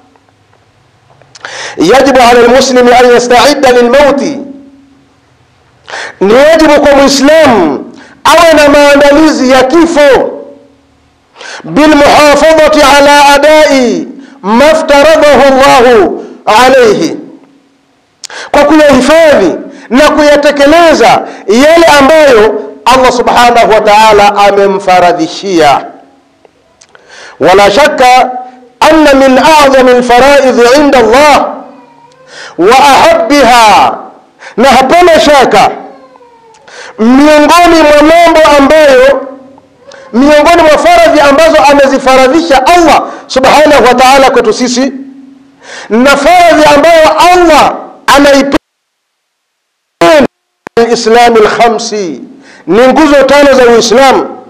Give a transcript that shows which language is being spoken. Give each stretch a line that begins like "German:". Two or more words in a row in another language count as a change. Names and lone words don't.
Arabic: يجب على المسلم أن يستعد للموت,
Swahili: ni wajibu kwa Muislamu awe na maandalizi ya kifo,
Arabic: بالمحافظة على أداء ما افترضه الله عليه,
Swahili: kwa kuyahifadhi na kuyatekeleza yale ambayo Allah
Arabic: سبحانه وتعالى
Swahili: amemfaradhishia.
Arabic: ولا شك أن من أعظم الفرائض عند الله وأحبها,
Swahili: na hapana shaka miongoni mwa faradhi ambazo amezifaradhisha Allah
Arabic: سبحانه وتعالى
Swahili: kwetu sisi, na faradhi ambayo Allah anaipenda
Arabic: الإسلام الخمس,
Swahili: ni nguzo tano za Uislamu.